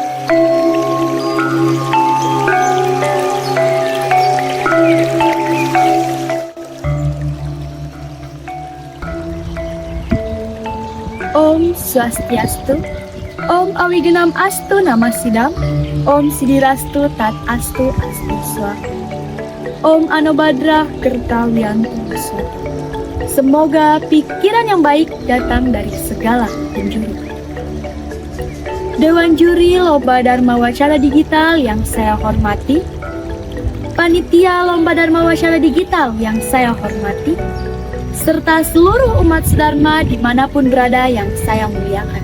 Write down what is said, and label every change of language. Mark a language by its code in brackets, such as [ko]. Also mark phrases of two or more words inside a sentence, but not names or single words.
[sa] Om Swastiastu, Om Awigenam Astu Namasidam, Om Sidirastu Tat Astu Astu Swa, Om Anobadra Kertawiantu Swa. [id] Semoga pikiran yang baik datang dari segala penjuru. Dewan Juri Lomba Dharma Wacana Digital yang saya hormati, Panitia Lomba Dharma Wacana Digital yang saya hormati, serta seluruh umat sedharma dimanapun berada yang saya muliakan.